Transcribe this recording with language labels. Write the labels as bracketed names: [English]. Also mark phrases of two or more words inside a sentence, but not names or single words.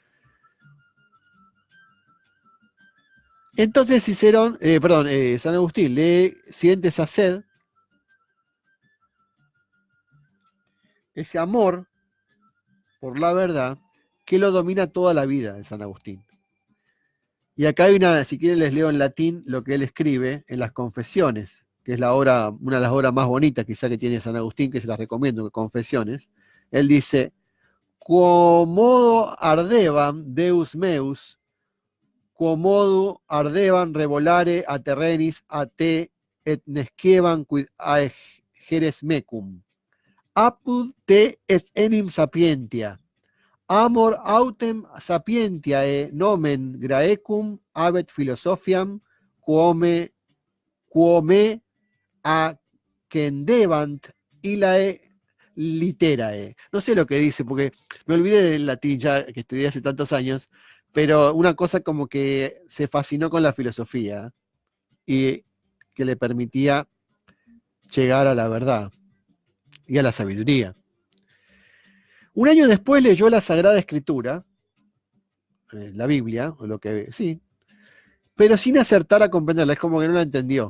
[Spanish] Entonces San Agustín siente esa sed, ese amor por la verdad que lo domina toda la vida de San Agustín. Y acá hay si quieren les leo en latín lo que él escribe en las Confesiones, que es una de las obras más bonitas quizá que tiene San Agustín, que se las recomiendo, Confesiones. Él dice: [Latin] Quomodo ardeban Deus meus, quomodo ardeban revolare a terrenis a te et nesceban quid aegeres mecum. Apud te et enim sapientia. Amor autem sapientiae nomen Graecum habet philosophiam quome accendebant illae literae. [Spanish] No sé lo que dice, porque me olvidé del latín ya que estudié hace tantos años, pero una cosa como que se fascinó con la filosofía y que le permitía llegar a la verdad y a la sabiduría. Un año después leyó la Sagrada Escritura, la Biblia, o lo que sí, pero sin acertar a comprenderla, es como que no la entendió.